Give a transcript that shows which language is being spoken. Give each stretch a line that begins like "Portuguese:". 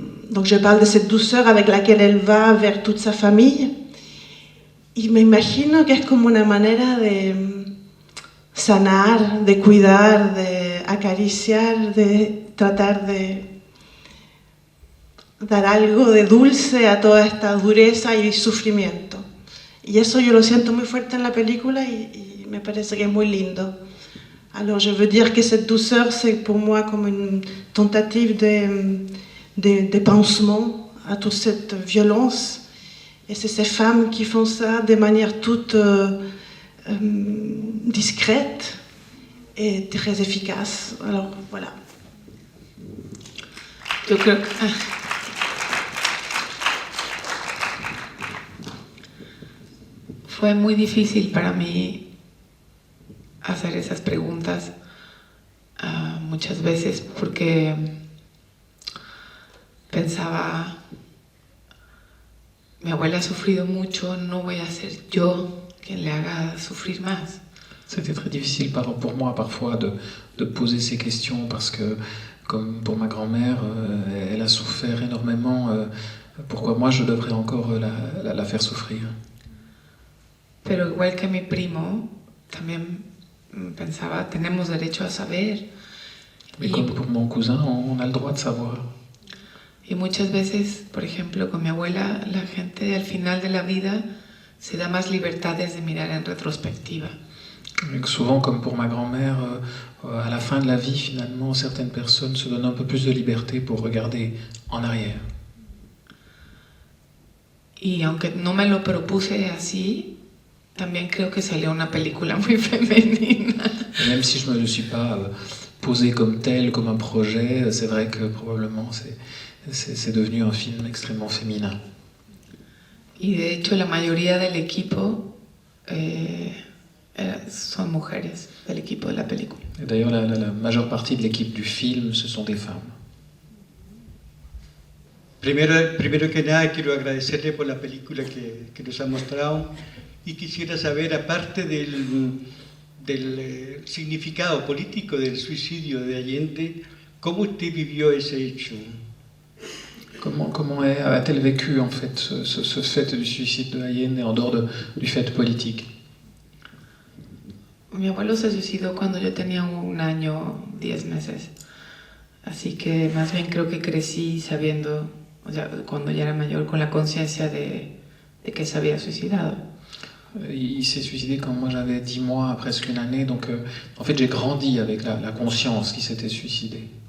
French: Donc je parle de cette douceur avec laquelle elle va vers toute sa famille.
Spanish: Y me imagino que es como una manera de sanar, de cuidar, de acariciar, de tratar de dar algo de dulce a toda esta dureza y sufrimiento. Y eso yo lo siento muy fuerte en la película y me parece que es muy lindo.
French: Alors je veux dire que cette douceur, c'est pour moi comme une tentative de pansement à toute cette violence. Et c'est ces femmes qui font ça de manière toute discrète et très efficace. Alors voilà.
Spanish: Yo creo que fue muy difícil para mí hacer esas preguntas muchas veces porque pensaba, mi abuela ha sufrido mucho, no voy a ser yo quien le haga sufrir más.
French: C'était très difficile pour moi parfois de poser ces questions parce que, comme pour ma grand-mère, elle a souffert énormément. Pourquoi moi je devrais encore la faire souffrir?
Spanish: Pero igual que mi primo, también pensaba, tenemos derecho a saber.
French: Mais comme pour mon cousin, on a le droit de savoir.
Spanish: Y muchas veces, por ejemplo, con mi abuela, la gente al final de la vida se da más libertades de mirar en retrospectiva.
French: Et que souvent, comme pour ma grand-mère, à la fin de la vie, finalement, certaines personnes se donnent un peu plus de liberté pour regarder en arrière.
Spanish: Y aunque no me lo propuse así, también creo que salió una película muy femenina.
French: Et même si je ne me le suis pas posé comme tel, comme un projet, c'est vrai que probablement c'est devenu un film extrêmement féminin.
Spanish: Y de hecho la mayoría del equipo son mujeres, del equipo de la película.
French: Et d'ailleurs, la majeure partie de l'équipe du film, ce sont des femmes.
Spanish: Primero que nada, quiero agradecerle por la película que nos ha mostrado y quisiera saber, aparte del significado político del suicidio de Allende, ¿cómo usted vivió ese hecho?
French: Comment a-t-elle vécu en fait ce fait du suicide de Allende en dehors du fait politique?
Spanish: Mi abuelo se suicidó cuando yo tenía 1 año, 10 meses. Así que más bien creo que crecí sabiendo, o sea, cuando ya era mayor, con la conciencia de que se había suicidado.
French: Il s'est suicidé quand moi j'avais 10 mois, presque 1 année, donc en fait j'ai grandi avec la conscience qu'il s'était suicidé.